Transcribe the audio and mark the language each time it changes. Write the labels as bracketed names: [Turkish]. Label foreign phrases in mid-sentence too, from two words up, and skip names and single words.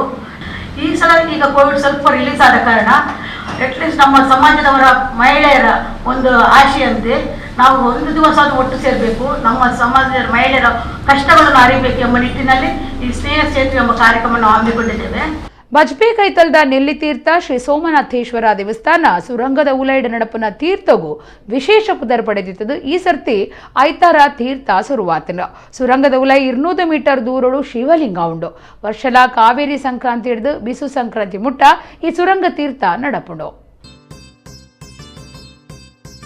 [Kannada] ಈ ಸಲ ಈಗ ಕೋವಿಡ್ ಸ್ವಲ್ಪ ರಿಲೀಸ್ ಆದ ಕಾರಣ [English] at least [Kannada] ನಮ್ಮ ಸಮಾಜದವರ ಮಹಿಳೆಯರ ಒಂದು ಆಶೆಯಂತೆ ನಾವು ಒಂದು ದಿವಸ ಅದು ಒಟ್ಟು ಸೇರಬೇಕು, ನಮ್ಮ ಸಮಾಜದ ಮಹಿಳೆಯರ ಕಷ್ಟಗಳನ್ನು ಅರಿಬೇಕು ಎಂಬ ನಿಟ್ಟಿನಲ್ಲಿ ಈ ಸ್ನೇಹ ಸೇತು ಎಂಬ ಕಾರ್ಯಕ್ರಮವನ್ನು ಹಮ್ಮಿಕೊಂಡಿದ್ದೇವೆ. [Tulu] ಬಜ್ಪೆ ಕೈತಲ್ದ ನೆಲ್ಲಿತೀರ್ಥ ಶ್ರೀ ಸೋಮನಾಥೇಶ್ವರ ದೇವಸ್ಥಾನ ಸುರಂಗದ ಉಲೈಡ್ ನಡಪನ ತೀರ್ಥಗೂ ವಿಶೇಷ ಪುದರ್ ಪಡೆದಿತ್ತದು. ಈ ಸರ್ತಿ ಐತಾರ ತೀರ್ಥ ಸುರುವಾತನ ಸುರಂಗದ ಉಲೈ 200 ಮೀಟರ್ ದೂರಡು ಶಿವಲಿಂಗ ಉಂಡು. ವರ್ಷಲ ಕಾವೇರಿ ಸಂಕ್ರಾಂತಿ ಹಿಡಿದು ಬಿಸು ಸಂಕ್ರಾಂತಿ ಮುಟ್ಟ ಈ ಸುರಂಗ ತೀರ್ಥ ನಡಪುಂಡು.